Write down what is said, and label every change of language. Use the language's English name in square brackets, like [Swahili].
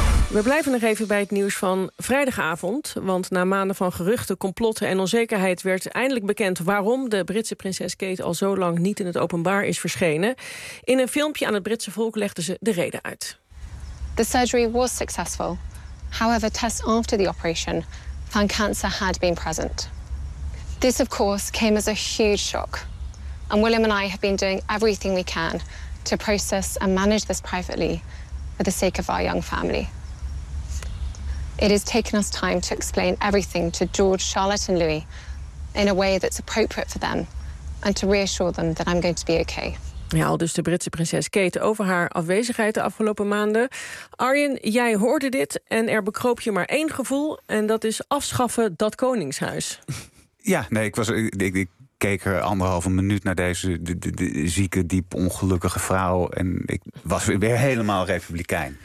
[Dutch] We blijven nog even bij het nieuws van vrijdagavond. Want na maanden van geruchten, complotten en onzekerheid werd eindelijk bekend waarom de Britse prinses Kate al zo lang niet in het openbaar is verschenen. In een filmpje aan het Britse volk legde ze de reden uit. [English] The surgery was successful. However, tests after the operation found cancer had been present. This, of course, came as a huge shock. And William and I have been doing everything we can to process and manage this privately for the sake of our young family. It has taken us time to explain everything to George, Charlotte and Louis in a way that's appropriate for them and to reassure them that I'm going to be okay. [Dutch] Ja, al dus de Britse prinses Kate over haar afwezigheid de afgelopen maanden. Arjen, jij hoorde dit en er bekroop je maar één gevoel en dat is afschaffen dat koningshuis. Ja, nee, ik keek er anderhalve minuut naar deze de zieke, diep ongelukkige vrouw en ik was weer helemaal republikein.